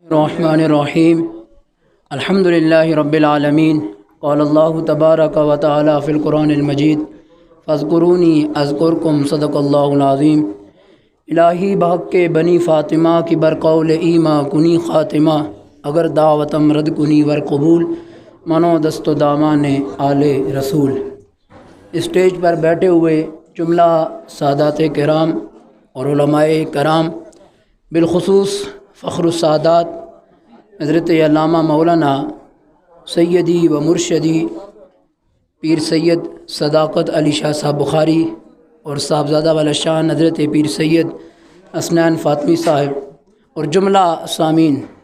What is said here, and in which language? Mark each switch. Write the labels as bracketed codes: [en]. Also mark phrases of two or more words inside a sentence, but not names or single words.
[ar] الرحمن الرحیم الحمد للہ رب العالمین قال اللہ تبارک و تعالی فی القرآن المجید فاذکرونی اذکرکم صدق اللہ العظیم۔ [fa] الہی بحق کے بنی فاطمہ کی برقول ایما کنی خاتمہ، اگر دعوتم رد کنی ور قبول، منو دست و دامان آل رسول۔ [ur] اسٹیج پر بیٹھے ہوئے جملہ سادات کرام اور علماء کرام، بالخصوص فخر السادات حضرت علامہ مولانا سیدی و مرشدی پیر سید صداقت علی شاہ صاحب بخاری اور صاحبزادہ والا شان حضرت پیر سید اسنان فاطمی صاحب اور جملہ سامعین،